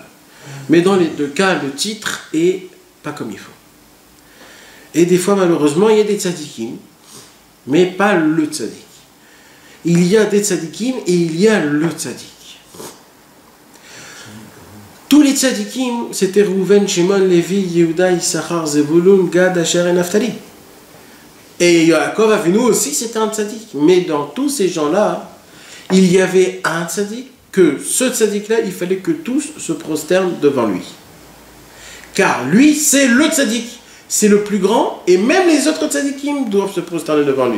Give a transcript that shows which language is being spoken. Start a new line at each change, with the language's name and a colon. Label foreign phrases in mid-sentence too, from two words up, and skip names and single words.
French: Mais dans les deux cas, le titre est pas comme il faut. Et des fois, malheureusement, il y a des tzadikim, mais pas le tzadik. Il y a des tzadikim et il y a le tzadik. Tous les tzadikim, c'était Rouven, Shimon, Lévi, Yehuda, Issachar, Zebulun, Gad, Asher et Naphtali. Et Yaakov Avinu aussi, c'était un tzadik. Mais dans tous ces gens-là, il y avait un tzadik, que ce tzadik-là, il fallait que tous se prosternent devant lui. Car lui, c'est le tzadik. C'est le plus grand, et même les autres tzadikim doivent se prosterner devant lui.